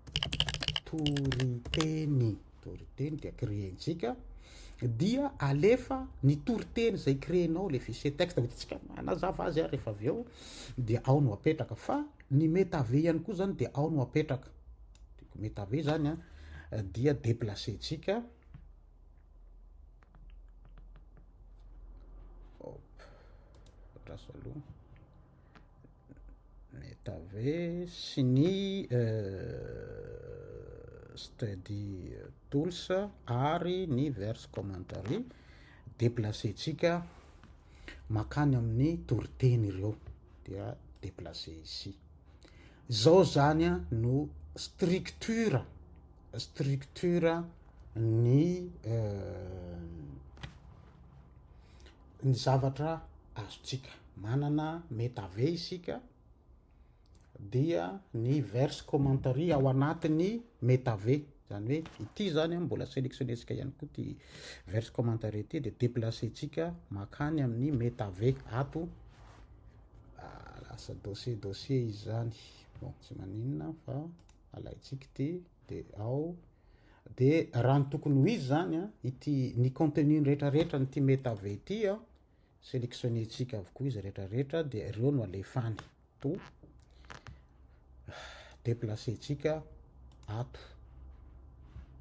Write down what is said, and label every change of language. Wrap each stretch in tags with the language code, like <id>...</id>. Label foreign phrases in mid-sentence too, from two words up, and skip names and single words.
<mg>toriteny dia créentsika dia alefa ny toriteny zay créenao le</mg> <fr>fichier texte</fr> <mg>hotsika manazava azy a rehefa avy eo dia ao no apetraka fa ny métave ihany koa zany de ao no apetraka métave zany a dia déplacetsika métave sy ny</mg> <en>study tools</en> <mg>ary ny</mg> <en>verse commentary</en> <mg>déplacetsika makany amin'ny toriteny ireo dia</mg> <fr>déplacer ici.</fr> <mg>Zao zany a no structure ny zavatra azotsika manana métave isika dia ny</mg> <en>verse commentary</en> <mg>ao anatiny métave zany hoe ity zany mbola sélectionnetsika ihany koa ty</mg> <en>verse commentary</en> <mg>ty de déplacetsika makany amin'ny métave ato lasa dossier izy zany bon tsy maninona fa alaitsika ty de ao de raha ny tokony ho izy zany a ity ny contenu rehetrarehetra ny ty métave ty a sélectionnetsika avokoa izy rehetrarehetra de ireo no alefany to déplacetsika ato</mg>